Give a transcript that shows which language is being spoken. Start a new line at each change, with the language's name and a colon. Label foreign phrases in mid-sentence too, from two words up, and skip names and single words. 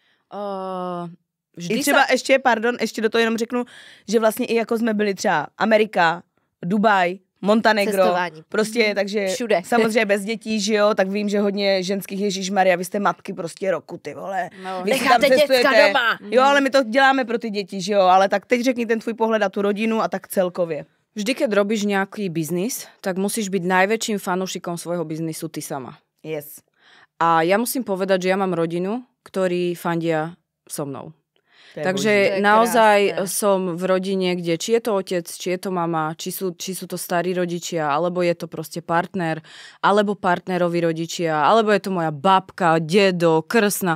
Czech: I třeba ještě do toho jenom řeknu, že vlastně i jako jsme byli třeba Amerika, Dubaj, Montenegro, cestování. Prostě, takže všude. Samozřejmě bez dětí, že jo, tak vím, že hodně ženských Ježíšmarja, vy jste matky prostě roku, ty vole. No. Vy si tam Necháte děcka cestujete. doma. Jo, ale my to děláme pro ty děti, že jo, ale tak teď řekni ten tvůj pohled na tu rodinu a tak celkově.
Slovak: Vždy, keď robíš nejaký biznis, tak musíš byť najväčším fanúšikom svojho biznisu ty sama.
English: Yes.
Slovak: A ja musím povedať, že ja mám rodinu, ktorí fandia so mnou.
Czech: To je
Slovak: Takže
Czech: boží.
Slovak: naozaj To je krásne. som v rodine, kde či je to otec, či je to mama, či sú to starí rodičia, alebo je to proste partner, alebo partnerovi rodičia, alebo je to moja babka, dedo, krsna.